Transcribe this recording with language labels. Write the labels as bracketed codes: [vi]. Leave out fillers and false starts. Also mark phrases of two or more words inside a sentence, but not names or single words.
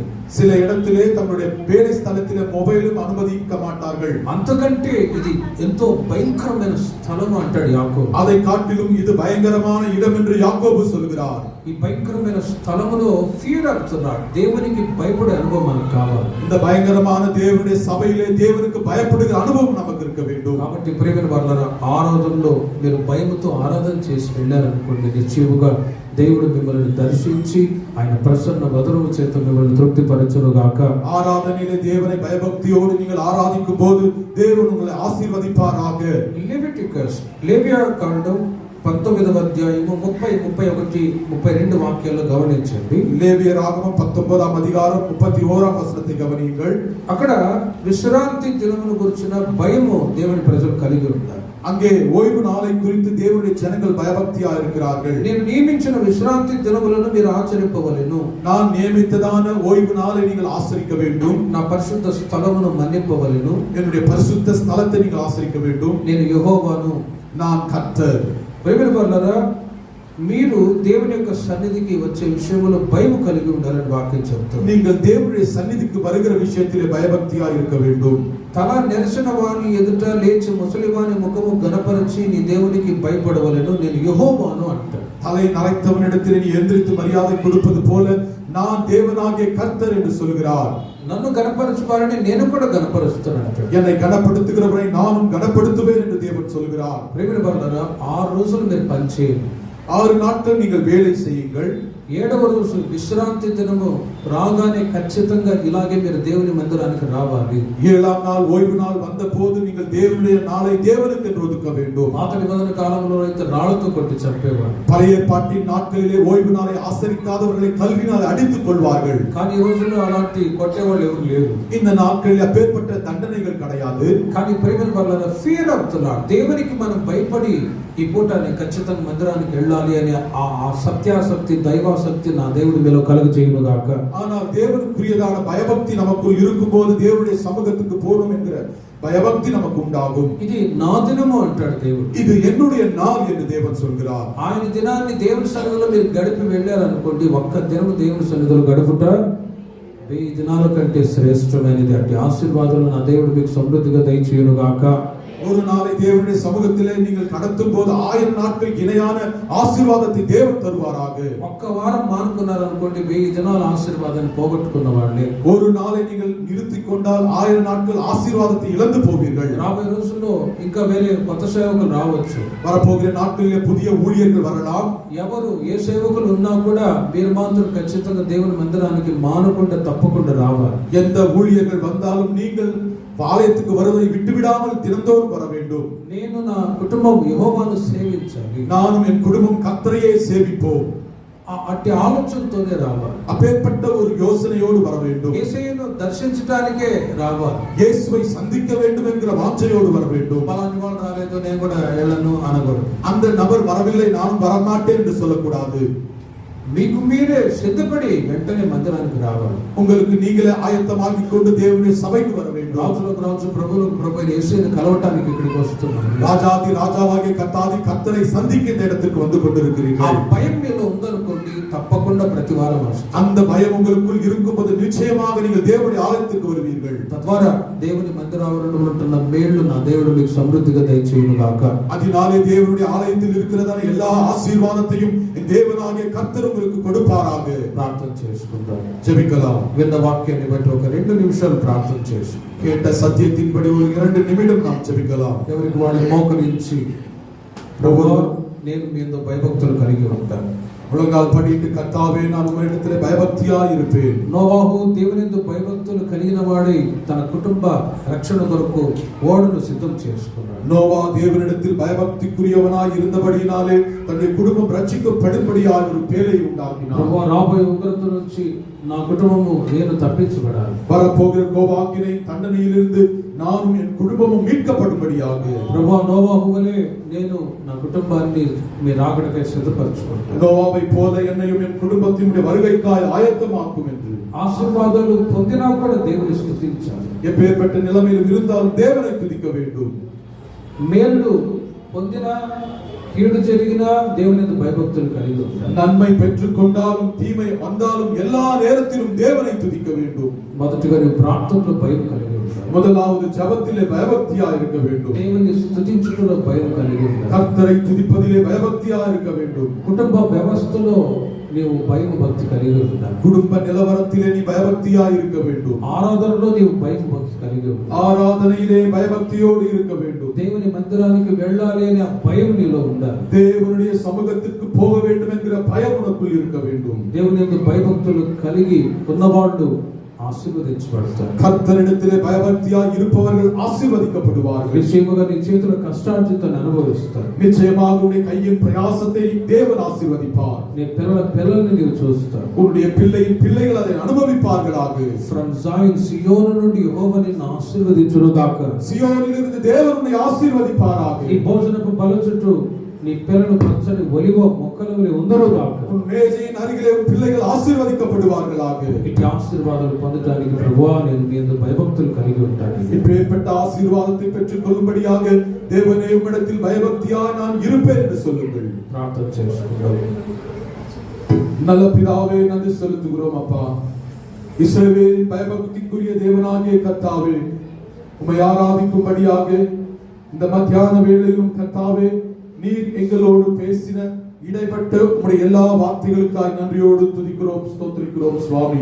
[ta] சில இடத்திலே தங்களுடைய வேலை ஸ்தலத்திலே மொபைலும் அனுமதிக்க மாட்டார்கள். [te] అంతకంటే ఇది ఎంతో భయంకరమైన స్థలం అంటాడు యాకోబు. [ta] அதை காட்டிலும் இது பயங்கரமான இடம் என்று யாக்கோபு சொல்கிறார். [te] ఈ భయంకరమైన స్థలములో ఫియర్ అవుతున్నాడు. దేవునికి భయపడే అనుభవం మనకు కావాలి. [ta] இந்த பயங்கரமான தேவனுடைய சபையிலே தேவனுக்கு பயப்படுகிற அனுபవం நமக்கு இருக்க வேண்டும். [te] కాబట్టి ప్రియమైన వారలారా, ఆరాధనలో మీరు భయముతో ఆరాధన చేసి వెళ్ళారనుకోండి, నిశ్చయముగా దేవుడు మిమ్మల్ని దర్శించి ఆయన ప్రసన్న వదనము చేత మిమ్మల్ని తృప్తిపరచును గాక. [ta] ஆராதனையிலே தேவனை பயபக்தியோடு நீங்கள் ஆராதிக்கும் போது தேவன் உங்களை ஆசீர்வதிப்பாராக. [te] లెవిటికస్, లేవియా కాండం 19వ అధ్యాయము 30, 31, 32 వాక్యాలు గమనించండి. [ta] லேவியராகமம் 19ஆம் அதிகாரம் 31ஆம் வசனத்தை கவனியுங்கள். [te] అక్కడ విశ్రాంతి దినమును గురించిన భయము దేవుని ప్రజలు కలిగి ఉన్నారు. [ta] அங்கே ஓய்வு நாளை குறித்து தேவனுடைய ஜனங்கள் பயபக்தியா இருக்கிறார்கள். [te] నేను నియమించిన విశ్రాంతి దినములను మీరు ఆచరింపవలెను. [ta] நான் நியமித்ததான ஓய்வு நாளை நீங்கள் ஆசரிக்க வேண்டும். [te] నా పరిశుద్ధ స్థలమును మన్నింపవలెను. [ta] என்னுடைய பரிசுத்த ஸ்தலத்தை நீங்கள் ஆசரிக்க வேண்டும். [te] నేను యెహోవాను, [ta] நான் கர்த்தர். [te] ప్రియమైన వారలారా, మీరు దేవుని యొక్క సన్నిధికి వచ్చే విషయంలో భయం కలిగి ఉండాలని వాక్యం చెప్తుంది. [ta] நீங்கள் தேவனுடைய சந்நிதிக்கு வருகிற விஷயத்திலே பயபக்தியா இருக்க வேண்டும். [te] తల నెరసిన వాని ఎదుట లేచి ముసలివాని ముఖము గణపరిచి నీ దేవునికి భయపడవలెను. నేను యెహోవాను అంటాడు. [ta] தலை நரைத்தவனிடத்தில் நீ எந்திரித்து மரியாதை கொடுப்பது போல நான் தேவனாகிய கர்த்தர் என்று சொல்கிறார். [te] నన్ను గణపరచువారని నేను కూడా గణపరుస్తున్నాను. [ta] என்னை கனப்படுத்துகிறவரை நானும் கனப்படுத்துவேன் என்று தேவன் சொல்கிறார். [te] ప్రియమైన వారలారా, 6 రోజులు మీరు పనిచేయండి. [ta] 6 நாட்கள் நீங்கள் வேலை செய்யுங்கள். [te] 7వ రోజు విశ్రాంతి దినము రాగానే ఖచ్చితంగా ఇలాగే మీరు దేవుని మందిరానికి రావాలి. [ta] 7ஆம் நாள் ஓய்வு நாள் வந்த போது நீங்கள் தேவனுடைய நாளை தேவனுக்கு என்று ஒதுக்க வேண்டும். [te] పాత నిబంధన కాలంలో అయితే రాళ్లతో కొట్టి చంపేవారు. [ta] பழைய ஏற்பாட்டின் நாட்களிலே ஓய்வு நாளை ஆசரிக்காதவர்களை கல்வினால் அடித்துக் கொள்வார்கள். [te] కానీ ఈ రోజుల్లో అలాంటి కొట్టేవాళ్ళు ఎవరు లేరు. [ta] இந்த நாட்களில் அப்பேற்பட்ட தண்டனைகள் கிடையாது. [te] కానీ ప్రియమైన వారలారా, ఫియర్ అవుతున్నారు. దేవునికి మనం భయపడి ఈ పూట ఖచ్చితంగా మందిరానికి వెళ్ళాలి అని ఆ సత్యాసక్తి, దైవాసక్తి నా దేవుడి మీలో కలుగజేయును గాక. [ta] ஆனால் தேவனுக்குரியதான பயபக்தி நமக்குள் இருக்கும்போது தேவனுடைய சமூகத்துக்கு போகணும் என்கிற பயபக்தி நமக்கு உண்டாகும். [te] ఇది నా దినము అంటాడు దేవుడు. [ta] இது என்னுடைய நாள் என்று தேவன் சொல்கிறார். [te] ఆయన దినాన్ని దేవుని సన్నిధిలో మీరు గడిపి వెళ్ళారనుకోండి, ఒక్క దినము దేవుని సన్నిధిలో గడుపుట 1000 దినాల కంటే శ్రేష్టమైనది. అట్టి ఆశీర్వాదాలు నా దేవుడు మీకు సమృద్ధిగా దయచేయును గాక. [ta] ஒரு நாளை தேவனுடைய சமூகத்திலே நீங்கள் கடத்தும் போது 1000 நாட்களுக்கு இணையான ఆశీర్వాదத்தை தேவன் தருவாராக. [te] ఒక్క వారం మానుకున్నారు అనుకోండి, 1000 దినాల ఆశీర్వాదాన్ని పోగొట్టుకున్న వాళ్ళే. [ta] ஒரு நாளை நீங்கள் நிறுத்திக் கொண்டால் 1000 நாட்கள் ஆசீர்வாதத்தை இழந்து போவீர்கள். [te] రాబోయే రోజుల్లో ఇంకా వేరే కొత్త సేవకులు రావచ్చు. [ta] வரப்போகிற நாட்களிலே புதிய ஊழியர்கள் வரலாம். [te] ఎవరు ఏ సేవకులు ఉన్నా కూడా మీరు మాత్రం ఖచ్చితంగా దేవుని మందిరానికి మానకుండా తప్పకుండా రావాలి. [ta] எந்த ஊழியர்கள் வந்தாலும் நீங்கள் ஆலயத்துக்கு வருவதை விட்டுவிடாமல் தினந்தோறும் வர வேண்டும். [te] నేను నా కుటుంబం యెహోవాను సేవించాలి, [ta] நானும் என் குடும்பம் கர்த்தரையே சேவிப்போம். [te] అట్టి ఆలోచనతోనే రావాలి. [ta] அப்பேற்பட்ட ஒரு யோசனையோடு வர வேண்டும். [te] యేసయ్యను దర్శించడానికే రావాలి. [ta] இயேசுவை சந்திக்க வேண்டும் என்கிற வாஞ்சையோடு வர வேண்டும். [te] పలాని వాళ్ళు రాలేదు నేను కూడా వెళ్ళను అనకూడదు. [ta] அந்த நபர் வரவில்லை நானும் வரமாட்டேன் என்று சொல்லக்கூடாது. [te] మీకు మీరే సిద్ధపడి వెంటనే మందిరానికి రావాలి. [ta] உங்களுக்கு நீங்களே ஆயத்தமாகிக் கொண்டு தேவனுடைய சபைக்கு வர வேண்டும். [te] రాజులకు రాజు ప్రభువులకు ప్రభు యేసుని కలవటానికి ఇక్కడికి వస్తున్నాను. [ta] ராஜாதி ராஜாவாகிய கர்த்தாதி கர்த்தரை சந்திக்க இந்த இடத்துக்கு வந்து ఆ கொண்டிருக்கிறீர்கள். [te] భయం మీలో ఉందనుకోండి, తప్పకుండా ప్రతి వారం వస్తుంది. [ta] அந்த பயம் உங்களுக்குள் இருக்கும்போது நிச்சயமாக நீங்கள் தேவனுடைய ஆலயத்துக்கு வருவீர்கள். [te] తద్వారా దేవుని మందిరావరణంలో ఉంటున్న మేళ్లు నా దేవుడు మీకు సమృద్ధిగా దయచేయును గాక. [ta] அதனாலே தேவனுடைய ஆலயத்தில் இருக்கிறதான எல்லா ஆசீர்வாதத்தையும் என் தேவனாகிய கர்த்தர் உங்களுக்கு கொடுப்பாராக. [te] ప్రార్థన చేసుకుందాం. [ta] ஜெபிக்கலாம். [te] విన్న వాక్యాన్ని బట్టి ఒక 2 నిమిషాలు ప్రార్థన చేసి [ta] கேட்ட சத்தியத்தின்படி ஒரு 2 நிமிடம் நாம் ஜெபிக்கலாம். [te] ఎవరికి వాళ్ళు మోకరించి, ప్రభువా నేను మీ యందు భయభక్తులు కలిగి ఉంటాను. [ta] முழங்கால் படிட்டு கர்த்தாவே நான் உம்மிடத்திலே பயபக்தியாய் இருப்பேன். [te] నోవాహు దేవుని యందు భయభక్తులు కలిగిన వాడై తన కుటుంబ రక్షణ కొరకు ఓడను సిద్ధం చేసుకున్నాడు. [ta] நோவா தேவனிடத்தில் பயபக்திக்குரியவனாய் இருந்தபடியினாலே தன்னுடைய குடும்பம் ரட்சிக்கப்படும்படியாக ஒரு பேரை உண்டாக்கினார். [te] ప్రభువా రాబోయే ఉగ్రత నుంచి నా కుటుంబము నేను తప్పించబడాలి. [ta] வரப்போகிற கோபாக்கினை தண்டனையிலிருந்து நானும் என் குடும்பமும் மீட்கப்படும்படியாக [te] ప్రభువా నోవాహు వలె నేను నా కుటుంబాన్ని మీ రాకడకై సిద్ధపరచుకుంటాను. [ta] நோவாவை போல என்னையும் என் குடும்பத்தினுடைய வருகைக்காய் ஆயத்தமாக்கும் என்று [te] ఆశీర్వాదాలు పొందినా కూడా దేవుని స్తుతించాలి. [ta] எப்பேற்பட்ட நிலைமையில் இருந்தாலும் தேவனை துதிக்க வேண்டும். [te] మేలు పొందినా కీడు జరిగినా దేవుని యందు భయభక్తులు కలిగి ఉండాలి. [ta] நன்மை பெற்றுக் கொண்டாலும் தீமை வந்தாலும் எல்லா நேரத்திலும் தேவனை துதிக்க வேண்டும். [te] మొదటిగా నువ్వు ప్రార్థనలో భయం కలిగి ఉండాలి. [ta] முதலாவது ஜெபத்திலே பயபக்தியா இருக்க வேண்டும். [te] దేవుని స్తుతించుటలో భయం కలిగి ఉండాలి. [ta] கர்த்தரை துதிப்பதிலே பயபக்தியா இருக்க வேண்டும். [te] కుటుంబ వ్యవస్థలో నీవు భయం భక్తి కలిగి ఉండాలి. [ta] குடும்ப நிலவரத்திலே நீ பயபக்தியா இருக்க வேண்டும். [te] ఆరాధనలో నీవు భయం భక్తి కలిగి ఉండాలి. [ta] ஆராதனையிலே பயபக்தியோடு இருக்க வேண்டும். [te] దేవుని మందిరానికి వెళ్ళాలి అనే ఆ భయం నీలో ఉండాలి. [ta] தேவனுடைய சமூகத்திற்கு போக வேண்டும் என்கிற பயம் உனக்குள் இருக்க வேண்டும். [te] దేవుని యందు భయభక్తులు కలిగి ఉన్నవాళ్ళు ఆశీర్వదించబడతారు. [ta] கர்த்தரிடத்திலே பயபக்தியாய் இருப்பவர்கள் ஆசீர்வதிக்கப்படுவார்கள். [te] నిశ్చయముగా నీ చేతుల కష్టార్జితాన్ని అనుభవిస్తారు. [ta] நிச்சயமாக உன்னுடைய கையின் பிரயாசத்தை தேவன் ஆசீர்வதிப்பார். [te] నీ పిల్లల్ని నీవు చూస్తావు. [ta] உன்னுடைய பிள்ளையின் பிள்ளைகள் அதை அனுபவிப்பார்களாக. [en] from Zion [te] సియోను నుండి యెహోవా నిన్ను ఆశీర్వదించును గాక. [ta] சியோனிலிருந்து தேவன் உன்னை ஆசீர்வதிப்பாராக. [te] నీ భోజనపు బల్ల చుట్టూ నీ పిల్లలు పచ్చని ఒలివ మొక్కల వలె ఉందరు గాక. [ta] உன் மேஜையின் அருகிலே உன் பிள்ளைகள் ஆசீர்வதிக்கப்படுவார்களாக. [te] ఇట్టి ఆశీర్వాదాలు పొందడానికి ప్రభువా నేను నీ యందు భయభక్తులు కలిగి ఉంటాను. [ta] இப்பேற்பட்ட ஆசீர்வாதத்தை பெற்றுக் கொள்ளும்படியாக தேவனே உம்மிடத்தில் பயபக்தியாய் நான் இருப்பேன் என்று சொல்லுங்கள். [te] ప్రార్థన చేసుకుందాం. [ta] நல்ல பிதாவே நன்றி செலுத்துகிறோம் அப்பா. இஸ்ரவேலின் பயபக்திக்குரிய தேவனாகிய கர்த்தாவே உம்மை ஆராதிக்கும்படியாக இந்த மத்தியான வேளையிலும் கர்த்தாவே நீர் எங்களோடு பேசின இடைப்பட்ட உம்முடைய எல்லா வார்த்தைகளுக்காய் நன்றியோடு துதிக்கிறோம், ஸ்தோத்திரிக்கிறோம் சுவாமி.